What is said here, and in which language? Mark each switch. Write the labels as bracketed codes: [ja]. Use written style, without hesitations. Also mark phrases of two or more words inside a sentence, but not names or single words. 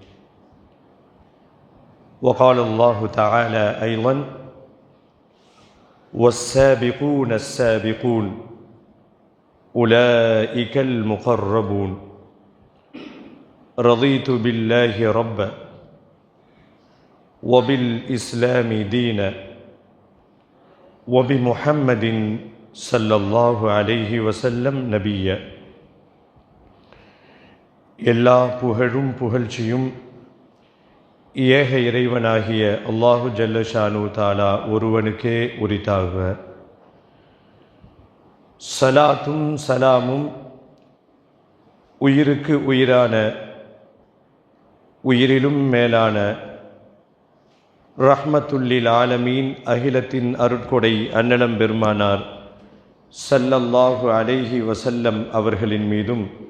[ar] وقال الله تعالى أيضا والسابقون السابقون أولئك المقربون رضيت بالله ربا وبالإسلام دينا وبمحمد صلى الله عليه وسلم نبيا [ta] எல்லா புகழும் புகழ்ச்சியும் ஏக இறைவனாகிய அல்லாஹு [ar] جل شأنه تعالى [ta] ஒருவனுக்கே உரித்தாகுக. சலாத்தும் சலாமும் உயிருக்கு உயிரான உயிரிலும் மேலான [ar] رحمة للعالمين [ta] அகிலத்தின் அருட்கொடை அன்னலம் பெருமானார் [ar] صلى الله عليه وسلم [ta] அவர்களின் மீதும்